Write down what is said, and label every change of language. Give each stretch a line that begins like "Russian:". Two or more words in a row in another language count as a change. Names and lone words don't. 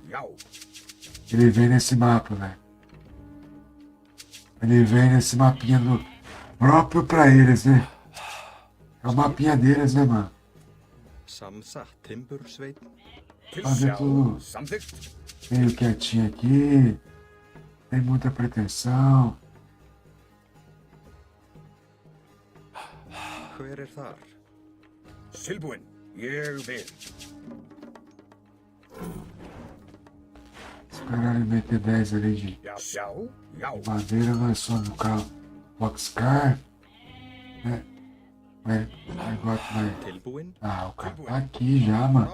Portuguese: Ele vem nesse mapa, velho. Ele vem nesse mapinha do próprio pra eles, né? É o mapinha deles, né, mano? Fazer tudo meio quietinho aqui. Tem muita pretensão.
Icelandic: Hver er þar? Tilbúin. Ég vil.
Portuguese: Se o cara meter 10 ali de madeira, nós somos o carro Boxcar, né? Mas agora vai. Ah, o cara tá aqui já, mano.